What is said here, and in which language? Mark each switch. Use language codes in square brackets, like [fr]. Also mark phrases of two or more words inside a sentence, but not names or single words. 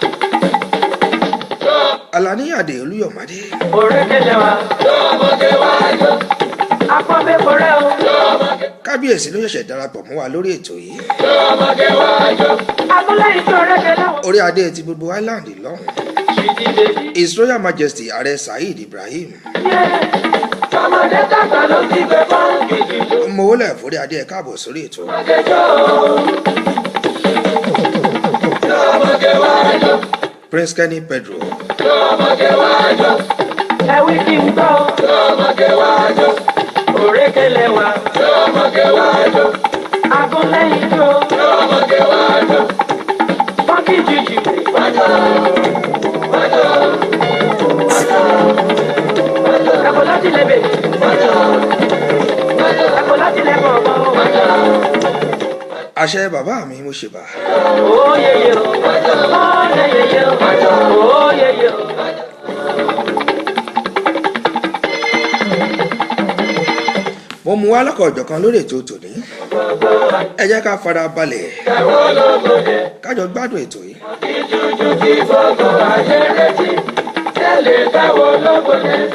[yo] Alani Adé Olúyọ̀mádé. Òrékelẹ̀ wa, tó ọmọge wá jọ. Apọ́nbẹ́pọ̀ rẹ̀ o, tó ọmọge. Kábíyèsí ló ṣẹ̀ṣẹ̀ darapọ̀ mọ́ wa lórí ètò yìí. Tó ọmọge wá jọ. Agúnlẹ̀yìn tó rékelẹ̀ wọn. orí adé ti gbogbo island lọ́hùn. [en] Sweetie baby. His Royal Majesty Ààrẹ Saheed Ibrahim. [yo] Ọmọdé tàgbà ló ti gbé fọ́ǹkì jùjú. mo wọlé forí adé ẹ káàbọ̀ sórí ètò. Ọmọgẹjọ́. Tó ọmọge wá jọ. Prince Kenny Pedro. Tó ọmọge wá jọ. Ẹ wí kí n gbọ́. Tó ọmọge wá jọ. Òrékelẹ̀ wa. Tó ọmọge wá jọ. Agúnlẹ̀yìn tó. Tó ọmọge wá jọ. Fọ́ǹkì jùjú. Wájọ. Wájọ. Wájọ. Ẹ̀kọ́ láti lè bè. Wájọ. Wájọ. Ẹ̀kọ́ láti lè bọ̀ bọ̀. Wájọ. àṣẹ bàbá mi mo ṣèbà. [en] Oh yeah yeah, oh yeah yeah, oh yeah yeah. [yo] mo mú wá lọ́kọ̀ ọ̀jọ̀kan lórí ètò tòní. ẹ jẹ́ ká fara balẹ̀ kájọ gbádùn ètò yìí. Ìjújú ti gbogbo ayé retí, tẹ́lẹ̀ dáwọ́ lọ́gbọ̀dẹ́.